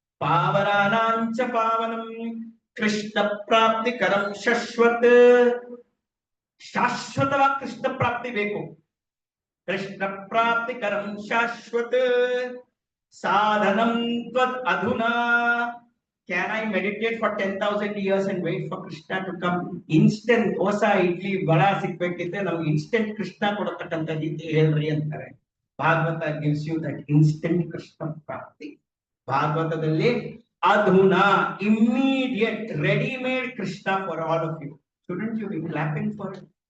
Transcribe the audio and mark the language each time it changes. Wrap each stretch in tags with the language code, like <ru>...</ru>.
<sa>ಪಾವನಾನಾಂಚ ಪಾವನಂ. ಕೃಷ್ಣ ಪ್ರಾಪ್ತಿ ಕರಂ ಶಾಶ್ವತ.</sa> <kn>ಶಾಶ್ವತವಾಗಿ ಕೃಷ್ಣ ಪ್ರಾಪ್ತಿ ಬೇಕು.</kn> <sa>ಕೃಷ್ಣ ಪ್ರಾಪ್ತಿ ಕರಂ ಶಾಶ್ವತ ಸಾಧನಂ ತ್ವದ್ ಅಧುನಾ.</sa> <en>Can I meditate for 10,000 years and wait for Krishna to come? Instant dosa idli vada</en> <kn>ಸಿಕ್ಬೇಕಿದ್ರೆ ನಾವು ಇನ್ಸ್ಟೆಂಟ್ ಕೃಷ್ಣ ಕೊಡತಕ್ಕಂತ ರೀತಿ ಹೇಳ್ರಿ ಅಂತಾರೆ.</kn> <en>Bhagavata gives you that instant Krishna ಪ್ರಾಪ್ತಿ.</en> <kn>ಭಾಗವತದಲ್ಲಿ ಅಧುನಾ,</kn> <en>immediate, ready-made Krishna for all of you. Shouldn't you be clapping for it?</en>